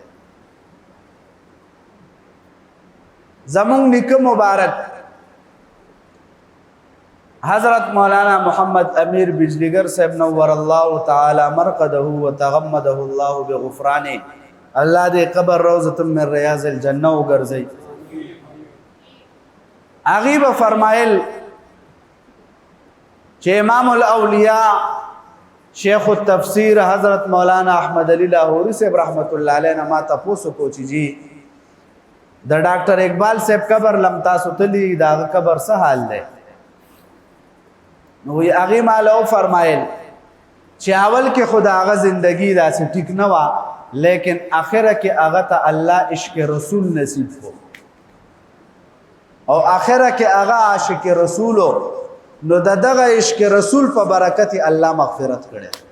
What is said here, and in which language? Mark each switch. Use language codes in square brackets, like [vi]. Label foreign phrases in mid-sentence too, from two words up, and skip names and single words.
[ps] زمونږ نیکه مبارک حضرت مولانا محمد امیر بجلیگر صاحب [ar] نور الله تعالی مرقده وتغمده الله بغفرانه، [ps] الله دې قبر [ar] روضه من ریاض الجنه [ps] وګرځي. هغه به فرمایل چې امام الاولیاء شیخ التفسیر حضرت مولانا احمد علی لاہوری صاحب [ar] رحمت الله علیه [ps] نه ما تاسو کو چې جی د ډاکټر اقبال صاحب قبر لم تاسو تلی دا قبر څه حال دی؟ نو هغه مالو فرمایل چې اول کې خدا هغه زندگی داسې ټیک نه و، لیکن اخره کې هغه ته الله عشق رسول نصیب کو او اخره کې هغه عاشق رسول نو دغه عشق رسول په برکت الله مغفرت کړي